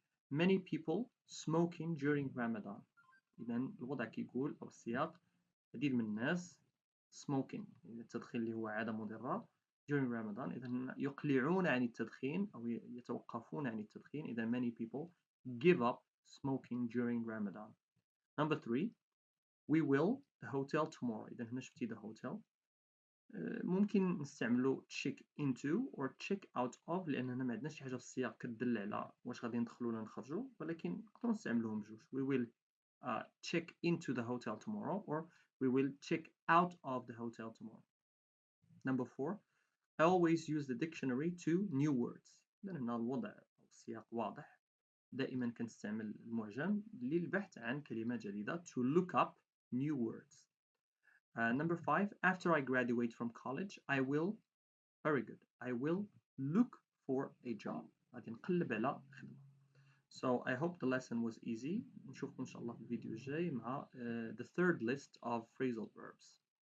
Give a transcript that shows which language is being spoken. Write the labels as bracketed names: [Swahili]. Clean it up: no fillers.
[English] Many people smoking during Ramadan. [Arabic] إذا الوضع كيقول أو السياق عديد من الناس smoking التدخين اللي هو عادة مضرة [English] during Ramadan. [Arabic] إذا يقلعون عن التدخين أو يتوقفون عن التدخين. [English] إذا many people give up smoking during Ramadan. Number 3. We will the hotel tomorrow. [Arabic] إذا هنا شفتي the hotel. ممكن نستعملو [English] check into or check out of [Arabic] لأننا ما عندناش شي حاجة في السياق كتدل على واش غادي ندخلو ولا نخرجو ولكن نقدرو نستعملوهم بجوج. [English] We will check into the hotel tomorrow or we will check out of the hotel tomorrow. Number 4. I always use the dictionary to new words. [Arabic] لأن هنا الوضع أو السياق واضح. دائما كنستعمل المعجم للبحث عن كلمات جديدة [English] to look up new words. Number 5. After I graduate from college, I will, very good, I will look for a job. [Arabic] غادي نقلب على خدمة. [English] So I hope the lesson was easy. [Arabic] نشوفكم إن شاء الله في الفيديو الجاي مع [English] the third list of phrasal verbs.